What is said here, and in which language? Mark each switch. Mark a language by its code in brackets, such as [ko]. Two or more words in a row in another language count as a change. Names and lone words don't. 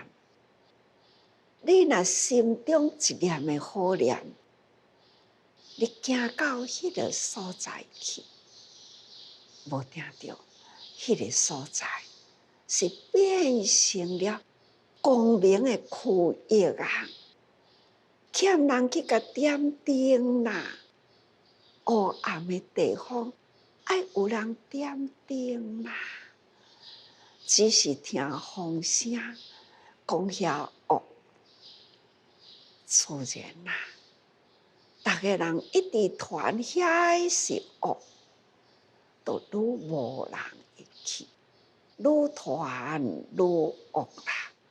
[nan] 你若心中一念的好念，你行到迄个所在去，无定着迄个所在是变成了光明的区域啊！欠人去甲点灯啦，黑暗的地方爱有人点灯啦。只是听风声，讲遐恶，自然啦。逐个人一直传遐是恶，都愈无人会去，愈传愈恶啦。